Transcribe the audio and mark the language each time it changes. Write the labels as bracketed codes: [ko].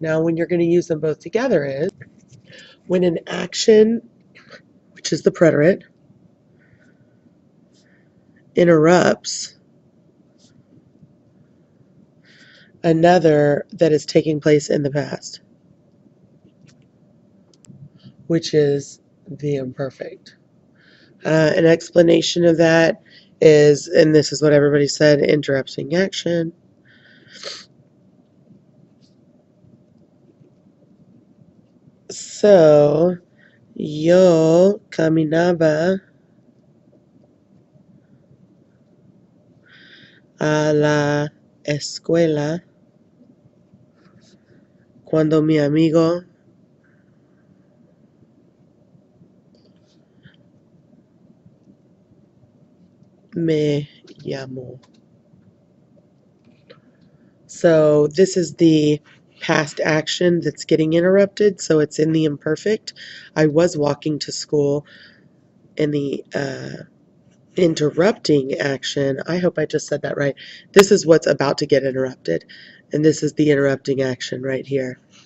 [en] Now when you're going to use them both together is when an action, which is the preterite, interrupts another that is taking place in the past, which is the imperfect. An explanation of that is, and this is what everybody said, interrupting action. [es] So, yo caminaba a la escuela cuando mi amigo me llamó. [en] So this is the past action that's getting interrupted, so it's in the imperfect. I was walking to school, and the interrupting action, I hope I just said that right. This is what's about to get interrupted, and this is the interrupting action right here.